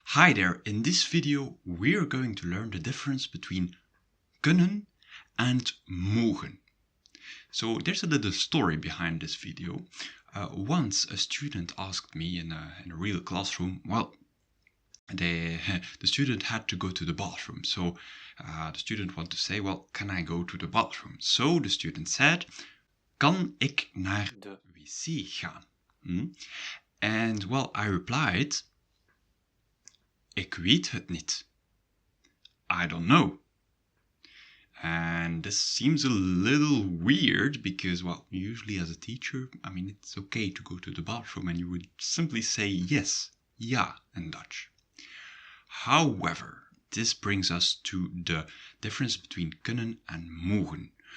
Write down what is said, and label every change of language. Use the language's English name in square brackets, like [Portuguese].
[English] Hi there, in this video we're going to learn the difference between kunnen and mogen. So there's a little story behind this video. Once a student asked me in a real classroom, the student had to go to the bathroom. So the student wanted to say, well, can I go to the bathroom? [Dutch] So the student said, kan ik naar de wc gaan? And well, I replied, ik weet het niet. [English] I don't know. And this seems a little weird because, well, usually as a teacher, it's okay to go to the bathroom and you would simply say yes, ja in Dutch. However, this brings us to the difference between kunnen and mogen.